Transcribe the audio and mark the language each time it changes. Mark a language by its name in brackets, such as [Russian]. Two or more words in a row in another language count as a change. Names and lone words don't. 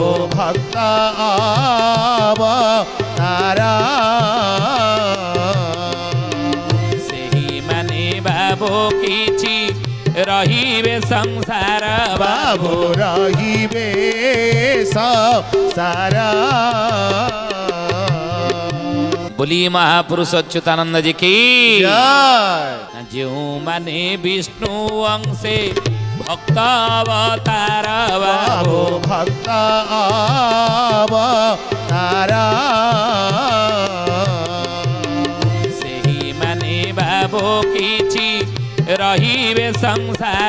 [Odia] ଭକ୍ତ ଅବତାର ସେହିମାନେ ବାବୁ କିଛି ରହିବେ ସଂସାର ବାବୁ ରହିବେ ସଂସାର [Hindi] बोली महापुरुष अच्युतानंद जी की जय [Odia] ଯେଉଁମାନେ ବିଷ୍ଣୁ ଅଂଶେ ଭକ୍ତ ଅବତାର ବାବୁ ଭକ୍ତ ଅବତାର ସେହିମାନେ ବାବୁ କିଛି ରହିବେ ସଂସାର